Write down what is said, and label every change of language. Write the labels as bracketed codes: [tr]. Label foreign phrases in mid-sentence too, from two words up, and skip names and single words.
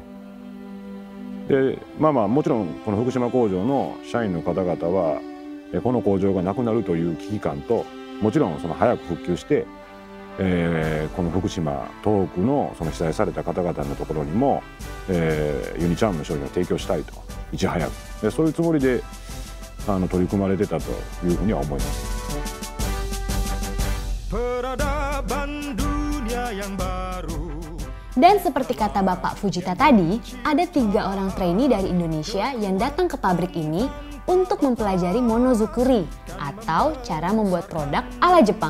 [ja] でもちろんこの福島工場の社員の方々はこの工場がなくなるという危機感と、もちろんその早く復旧して、この福島東北のその被災された方々のところにも、ユニチャームの商品を提供したいと、いち早くでそういうつもりで、 取り組まれてたというふうには思います。 [id] Dan seperti kata Bapak Fujita tadi, ada 3 orang trainee dari Indonesia yang datang ke pabrik ini untuk mempelajari monozukuri atau cara membuat produk ala Jepang.